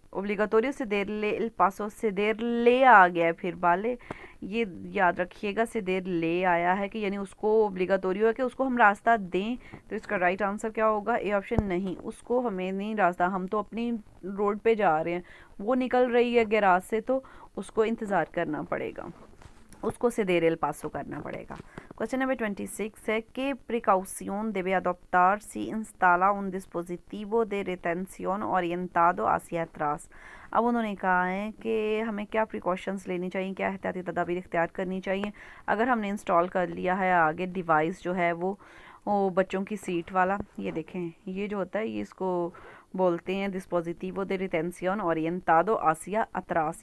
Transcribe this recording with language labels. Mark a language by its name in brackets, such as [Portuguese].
[Hindi] ओब्लिगाटोरियो से देर ले इल पासो, से देर ले आ गया है फिर बाले, ये याद रखिएगा, से देर ले आया है कि यानी उसको ओब्लिगाटोरियो है कि उसको हम रास्ता दें। तो इसका राइट आंसर क्या होगा, ए ऑप्शन, नहीं, उसको हमें नहीं रास्ता, हम तो अपनी रोड पे जा रहे हैं, वो निकल रही है गैराज से तो उसको इंतज़ार करना पड़ेगा, उसको [Spanish] ceder el paso [Hindi] करना पड़ेगा। क्वेश्चन नंबर 26 है [Spanish] que precaución debe adoptar si instala un dispositivo de retención orientado hacia atrás। [Hindi] अब उन्होंने कहा है कि हमें क्या प्रिकॉशंस लेनी चाहिए, क्या एहतियाती तदाबीर इख्तियार करनी चाहिए अगर हमने इंस्टॉल कर लिया है आगे डिवाइस जो है वो बच्चों की सीट वाला। ये देखें, ये जो होता है ये इसको बोलते हैं डिस्पोजिटिवो दे रिटेंसियन ओरिएंटादो आसिया अतरास।